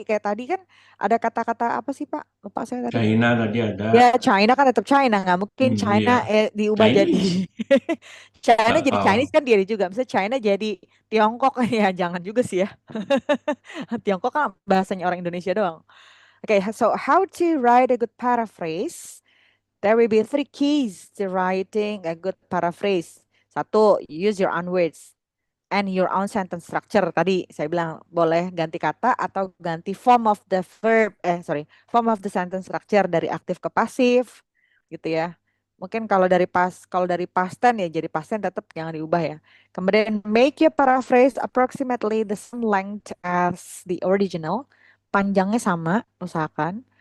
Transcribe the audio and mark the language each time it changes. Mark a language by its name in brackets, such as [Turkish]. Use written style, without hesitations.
[Indonesian] Kayak tadi kan ada kata-kata apa sih Pak? Lupa saya tadi. China tadi ada. Ya China kan tetap China, nggak mungkin China Iya. diubah jadi Chinese. China jadi Kapal. Chinese kan dia juga. Misalnya China jadi Tiongkok ya jangan juga sih ya. Tiongkok kan bahasanya orang Indonesia doang. [English] Okay, so how to write a good paraphrase? There will be 3 keys to writing a good paraphrase. [Indonesian] Satu, [English] use your own words and your own sentence structure. [Indonesian] Tadi saya bilang boleh ganti kata atau ganti [English] form of the verb, form of the sentence structure [Indonesian] dari aktif ke pasif, gitu ya. Mungkin kalau dari past tense ya jadi past tense tetap jangan diubah ya. Kemudian [English] make your paraphrase approximately the same length as the original. [Indonesian] Panjangnya sama, usahakan.